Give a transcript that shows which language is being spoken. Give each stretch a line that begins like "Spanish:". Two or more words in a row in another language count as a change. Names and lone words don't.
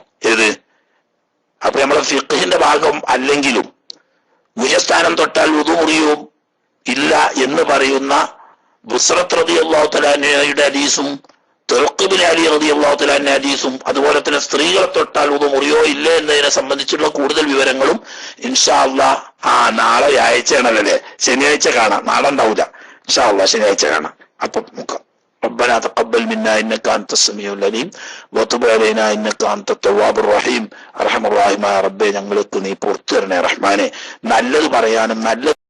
Malayalam: ഏത് അപ്പൊ നമ്മളെ ഫിഖ്ഹിന്റെ ഭാഗം അല്ലെങ്കിലും ഉയസ്ഥാനം തൊട്ടാൽ വുദു മുറിയും ഇല്ല എന്ന് പറയുന്ന ബുസ്റത്ത്
Arabic: رضي الله تعالى عنها
Malayalam: ഹദീസും തുർഖ് ഇബ്നു അലി
Arabic: رضي الله تعالى عنه
Malayalam: ഹദീസും അതുപോലെ തന്നെ സ്ത്രീകളെ തൊട്ടാൽ വുദു മുറിയോ ഇല്ലേ എന്നതിനെ സംബന്ധിച്ചുള്ള കൂടുതൽ വിവരങ്ങളും
Arabic: إن شاء الله
Malayalam: നാളെ വ്യാഴാഴ്ചയാണല്ലേ, ശനിയാഴ്ച കാണാം. നാളെ ഉണ്ടാവില്ല
Arabic: إن شاء الله,
Malayalam: ശനിയാഴ്ച കാണാം. അപ്പൊ നോക്കാം.
Arabic: ربنا تقبل منا انك انت السميع العليم وتب علينا انك انت التواب الرحيم. أرحم الرحيم
Malayalam: റബ്ബേ, ഞങ്ങൾക്ക് നീ പുറത്തു തരണേ റഹ്മാനെ. നല്ലത് പറയാനും നല്ല